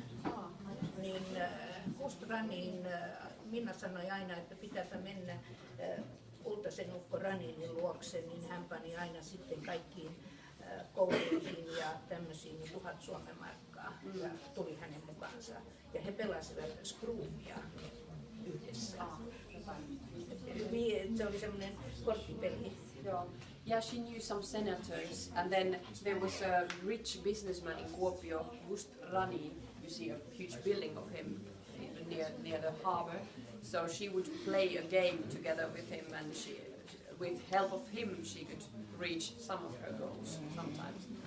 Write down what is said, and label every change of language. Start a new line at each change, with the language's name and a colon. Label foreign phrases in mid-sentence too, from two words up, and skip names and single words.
Finnish: Niin Kust Ranin, Minna sanoi aina, että pitääpä mennä kultaisen ukko Raninin luokse, niin hän pani aina sitten kaikkiin kouluihin ja tämmöisiin 1000 Suomen markkaa ja tuli hänen mukaansa. Ja he pelasivat Scroomia yhdessä. Se oli semmoinen korttipeli. Joo.
English: Yeah, she knew some senators, and then there was a rich businessman in Kuopio, Gust Rani. You see a huge building of him near the harbor. So she would play a game together with him, and with help of him, she could reach some of her goals sometimes.